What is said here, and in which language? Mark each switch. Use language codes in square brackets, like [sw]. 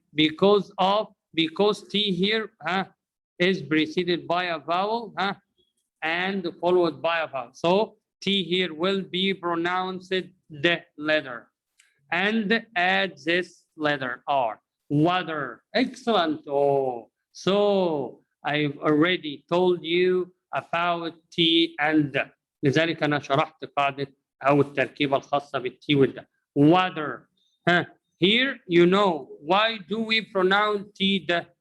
[en] Because T here is preceded by a vowel and followed by a vowel. So T here will be pronounced the letter and add this letter R. Water. Excellent. Oh, so I've already told you about T and the. [ar] لذلك أنا شرحت قاعدة أو التركيبة الخاصة بالتي والد. [en] Water. Here, you know, why do we pronounce T the?